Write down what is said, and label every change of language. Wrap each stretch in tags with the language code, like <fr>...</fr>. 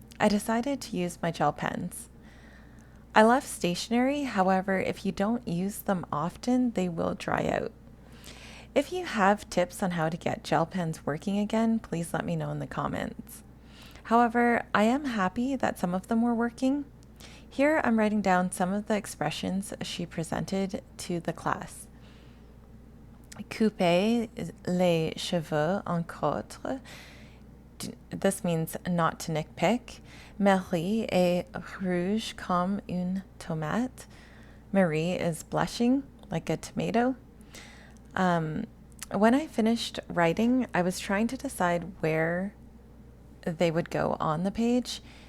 <en>I decided to use my gel pens. I love stationery, however, if you don't use them often, they will dry out. If you have tips on how to get gel pens working again, please let me know in the comments. However, I am happy that some of them were working. Here I'm writing down some of the expressions she presented to the class.</en> <fr>Couper les cheveux en quatre.</fr> <en>This means not to nitpick.</en> <fr>Marie est rouge comme une tomate.</fr> <en>Marie is blushing like a tomato. When I finished writing, I was trying to decide where they would go on the page.</en>